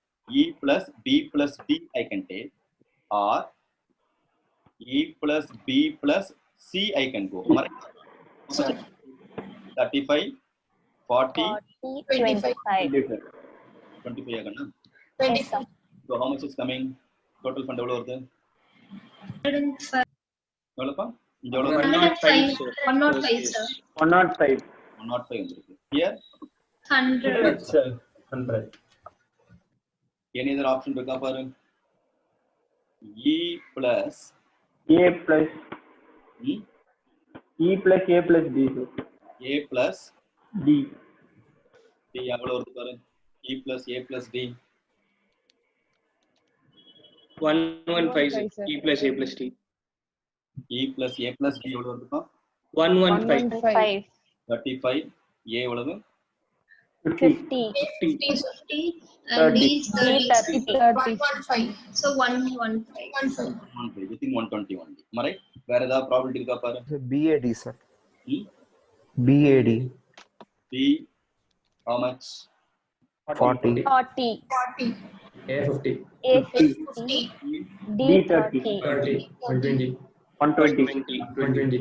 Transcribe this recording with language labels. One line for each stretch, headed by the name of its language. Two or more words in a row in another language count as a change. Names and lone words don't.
English: E plus B plus D I can take, or E plus B plus C I can go. Am I right? Sir. 35, 40, 40, 25. 25. 25 agana. Yes, sir. 25. So how much is coming? Total fund
Tamil: எவ்வளவு வருது?
English: 105.
Tamil: எவ்வளவுப்பா? இங்க எவ்வளவு?
English: 105, 105, sir. 105.
Tamil: 105 வந்திருக்கு.
English: Here 100. 100. any other option
Tamil: இருக்கா பாரு.
English: E plus A plus hmm? E plus A plus D, sir. A plus D.
Tamil: D எவ்வளவு வருது பாரு.
English: E plus A plus D 115, sir. E plus A plus D. E plus A plus D
Tamil: எவ்வளவு வருதுப்பா?
English: 115. 5.
Tamil: 35. A எவ்வளவு?
English: 50. 50. 50, sir. 50. And D is 30. 30. 115. So 115. 15. Within 120 only. Am I right?
Tamil: வேற ஏதாவது ப்ராபபிலிட்டி இருக்கா பாரு.
English: BAD, sir. Hmm? BAD. B how much? 40. 40. 40. A 50. A 50. 50. D D 30. 30. 120. 120. 120.